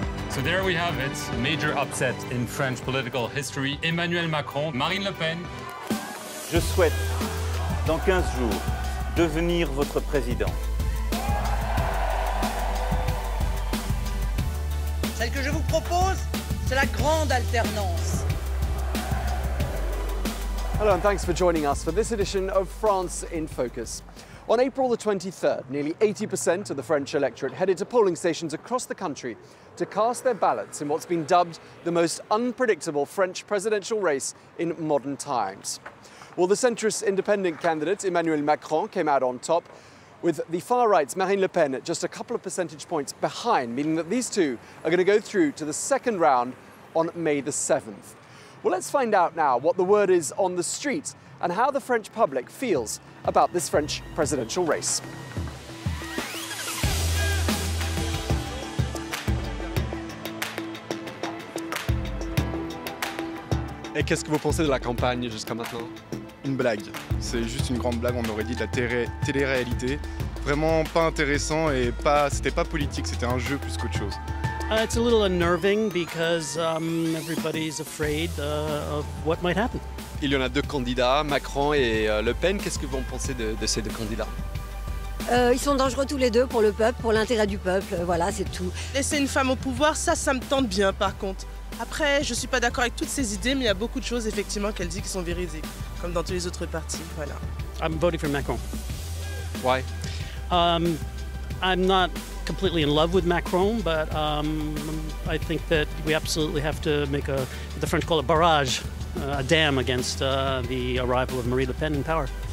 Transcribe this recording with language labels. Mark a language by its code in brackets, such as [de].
[en] So there we have it, major upset in French political history. Emmanuel Macron, Marine Le Pen. [fr] Je souhaite, dans 15 jours, devenir votre président. Celle que je vous propose, c'est la grande alternance. [en] Hello and thanks for joining us for this edition of France in Focus. On April the 23rd, nearly 80% of the French electorate headed to polling stations across the country to cast their ballots in what's been dubbed the most unpredictable French presidential race in modern times. Well, the centrist independent candidate, Emmanuel Macron, came out on top, with the far-right's Marine Le Pen at just a couple of percentage points behind, meaning that these two are going to go through to the second round on May the 7th. Well, let's find out now what the word is on the street and how the French public feels about this French presidential race. [fr] Et qu'est-ce que vous pensez de la campagne jusqu'à maintenant? Une blague. C'est juste une grande blague, on aurait dit de la télé-réalité. Vraiment pas intéressant et c'était pas politique, c'était un jeu plus qu'autre chose. [en] It's a little unnerving because everybody's afraid of what might happen. [fr] Il y en a deux candidats, Macron et Le Pen. Qu'est-ce que vous en pensez de ces deux candidats? Ils sont dangereux tous les deux pour le peuple, pour l'intérêt du peuple, voilà, c'est tout. Laisser une femme au pouvoir, ça me tente bien par contre. Après, je suis pas d'accord avec toutes ces idées, mais il y a beaucoup de choses effectivement qu'elle dit qui sont véridiques, comme dans tous les autres partis, voilà. [en] I'm voting for Macron. Why? I'm not completely in love with Macron, but I think that we absolutely have to make the French call it barrage, a dam against the arrival of Marine Le Pen in power.